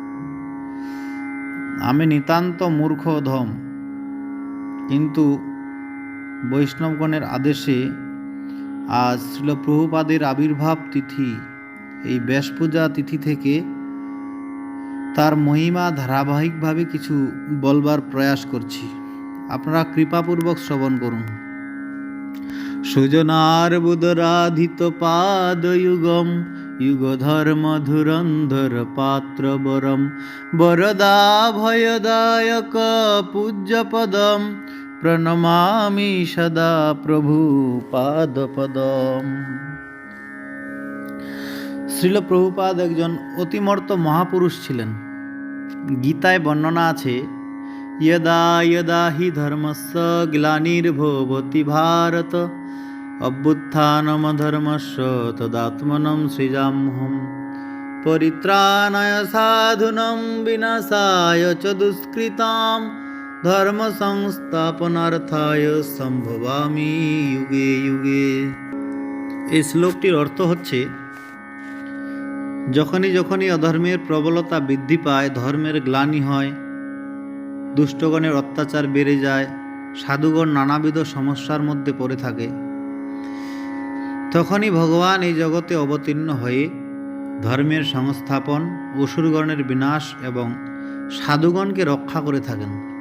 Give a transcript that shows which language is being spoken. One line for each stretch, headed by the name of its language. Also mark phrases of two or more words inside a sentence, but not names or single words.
Bangla: আমি নিতান্ত মূর্খ অধম, কিন্তু বৈষ্ণবগণের আদেশে আজ শ্রীল প্রভুপাদের আবির্ভাব তিথি এই ব্যাস পূজা তিথি থেকে তার মহিমা ধারাবাহিকভাবে কিছু বলবার প্রয়াস করছি। আপনারা কৃপাপূর্বক শ্রবণ করুন।
Sanskrit: সুজনার বুদরাধিত পাদযুগম युगधर्म धुरंधर पात्र बरम वरदा भयदायक पूज्य पदम प्रणमामि सदा प्रभु पाद पदम।
Bangla: শ্রীল প্রভুপাদ একজন অতিমর্ত মহাপুরুষ ছিলেন। গীতায় বর্ণনা আছে,
Sanskrit: यदा यदा हि धर्मस्य ग्लानिर्भवति भारत अभ्युत्थानमधर्मस्य तदात्मनं सृजाम्यहं परित्राणाय साधूनां विनाशाय च दुष्कृतां धर्म संस्थापनार्थाय सम्भवामि युगे युगे।
Bangla: এই শ্লোকটির অর্থ হচ্ছে, যখনই যখনই অধর্মের প্রবলতা বৃদ্ধি পায়, ধর্মের গ্লানি হয়, দুষ্টগণের অত্যাচার বেড়ে যায়, সাধুগণ নানাবিধ সমস্যার মধ্যে পড়ে থাকে, তখনই ভগবান এই জগতে অবতীর্ণ হয়ে ধর্মের সংস্থাপন, অসুরগণের বিনাশ এবং সাধুগণকে রক্ষা করে থাকেন।